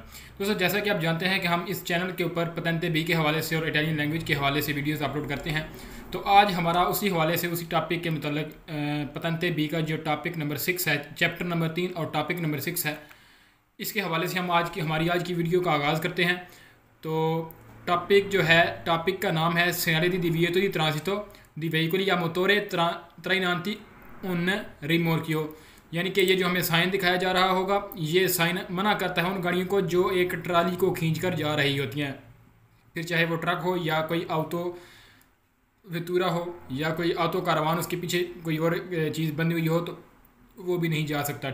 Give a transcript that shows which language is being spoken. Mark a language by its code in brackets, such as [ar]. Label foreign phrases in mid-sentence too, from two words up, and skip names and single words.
[ur] دوستو، جیسا کہ آپ جانتے ہیں کہ ہم اس چینل کے اوپر پاتینتے بی کے حوالے سے اور [en] Italian language [ur] کے حوالے سے ویڈیوز اپلوڈ کرتے ہیں. تو آج ہمارا اسی حوالے سے اسی ٹاپک کے مطلب پاتینتے بی کا جو [en] topic number [ur] 6 ہے, [en] chapter number [ur] 3 اور [en] topic number [ur] 6 ہے، اس کے حوالے سے ہم ہماری آج کی ویڈیو کا آغاز کرتے ہیں. تو ٹاپک کا نام ہے [it] segnale di divieto di transito di veicoli a motore trainanti un rimorchio, [ur] یعنی کہ یہ جو ہمیں سائن دکھایا جا رہا ہوگا، یہ سائن منع کرتا ہے ان گاڑیوں کو جو ایک ٹرالی کو کھینچ کر جا رہی ہوتی ہیں. پھر چاہے وہ ٹرک ہو یا کوئی آٹوویتورا ہو یا کوئی آٹوکاروان، اس کے پیچھے کوئی اور چیز بندھی ہوئی ہو تو وہ بھی نہیں جا سکتا.